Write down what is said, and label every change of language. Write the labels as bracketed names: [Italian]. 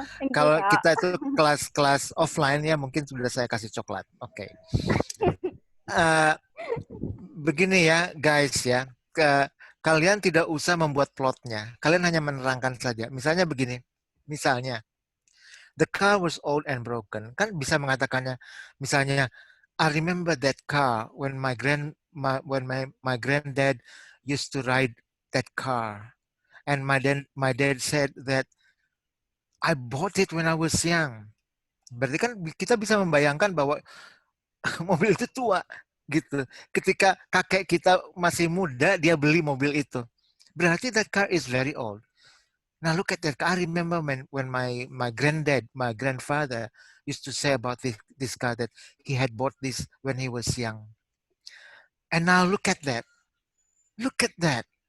[Indonesian] Kalau kita itu kelas offline ya mungkin sudah saya kasih coklat. Oke. Begini ya guys ya. Kalian tidak usah membuat plotnya. Kalian hanya menerangkan saja. Misalnya begini. Misalnya [English] the car was old and broken. [Indonesian] Kan bisa mengatakannya misalnya [English] I remember that car when my granddad used to ride that car, and my dad said that I bought it when I was young. [Indonesian] Berarti kan kita bisa membayangkan bahwa mobil itu tua gitu. Ketika kakek kita masih muda dia beli mobil itu. Berarti [English] that car is very old. Now look at that car. I remember when my grandfather used to say about this car that he had bought this when he was young. And now look at that. Look at that.